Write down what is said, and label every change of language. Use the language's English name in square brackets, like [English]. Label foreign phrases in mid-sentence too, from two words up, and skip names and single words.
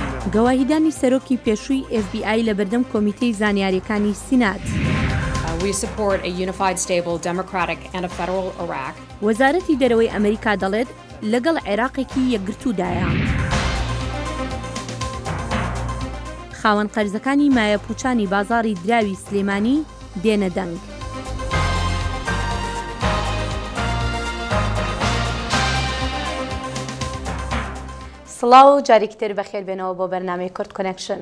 [Central Kurdish] گەواهیدانی سەرۆکی پێشووی FBI لە بەردەم کۆمیتەی زانیاریەکانی سینات. [English] We support a unified, stable, democratic and a federal Iraq. [Central Kurdish] وەزارەتی دەرەوەی ئەمریکا دەڵێت لەگەڵ عێراقێکی یەکگرتوودایە. خاوەن قەرزەکانی مایە پوچانی بازاڕی دراوی سلێمانی دێنە دەنگ. سڵاو جارێکتر بەخێر بێنەوە بۆ بەرنامەی کورد کۆنەکشن.